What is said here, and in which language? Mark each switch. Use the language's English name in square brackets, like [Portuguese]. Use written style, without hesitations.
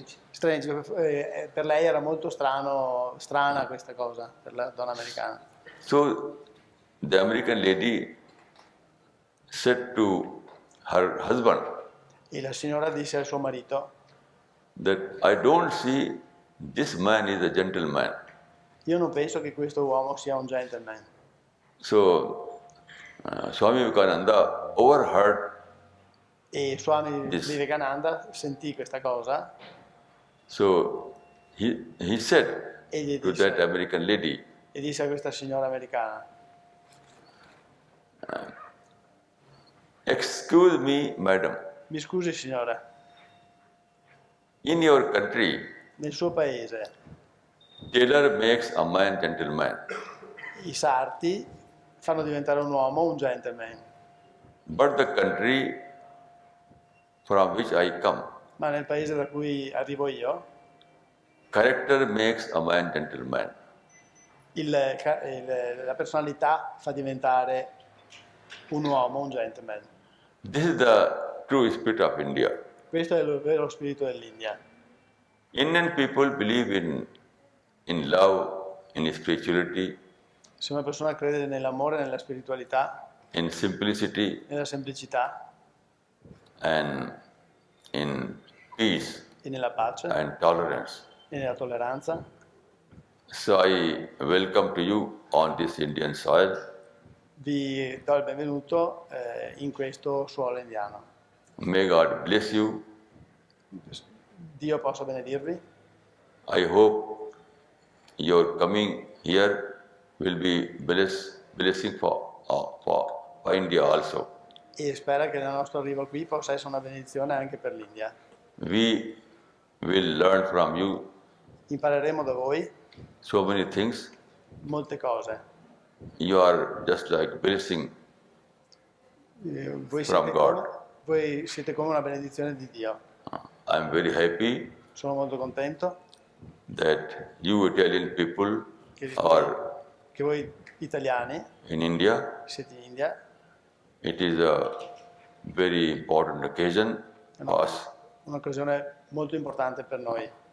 [English] strange, [Italian] per lei era molto strana questa cosa, per la donna americana. [English] So the American lady said to her husband [Italian] E la signora disse al suo marito: [English] that I don't see this man is a gentleman. [Italian] io non penso che questo uomo sia un gentleman. [English] So Swami Vivekananda overheard [Italian] E Swami [English] This. [Italian] Vivekananda sentì questa cosa [English] So he said [Italian] e gli [English] to that American lady, [Italian] disse a questa signora americana: [English] excuse me, madam, [Italian] mi scusi signora, [English] in your country, [Italian] nel suo paese [English] tailor makes a man gentleman, [Italian] i sarti fanno diventare un uomo un gentleman, [English] but the country from which I come, [Italian] ma nel paese da cui arrivo io [English] character makes a man gentleman. [Italian] la personalità fa diventare un uomo un gentleman. [English] This is the true spirit of India. [Italian] Questo è il vero spirito dell'India. [English] Indian people believe in love, in spirituality, [Italian] Se una persona crede nell'amore, nella spiritualità, [English] in simplicity, [Italian] nella semplicità [English] and in peace [Italian] e nella pace [English] and tolerance. [Italian] e nella tolleranza, [English] So I welcome to you on this Indian soil. [Italian] vi do il benvenuto in questo suolo indiano. [English] May God bless you. [Italian] Dio possa benedirvi. [English] I hope your coming here will be blessing for India also. [Italian] E spera che il nostro arrivo qui possa essere una benedizione anche per l'India. [English] We will learn from you [Italian] Impareremo da voi [English] so many things. [Italian] molte cose. [English] You are just like blessing. [Italian] Voi [English] From God. [Italian] voi siete come una benedizione di Dio. [English] I'm very happy [Italian] Sono molto contento [English] that you Italian people [Italian] che, [English] are [Italian] che voi italiani [English] in India. [Italian] siete in India. [English] It is a very important occasion for us. [Italian] Un'occasione molto importante per noi.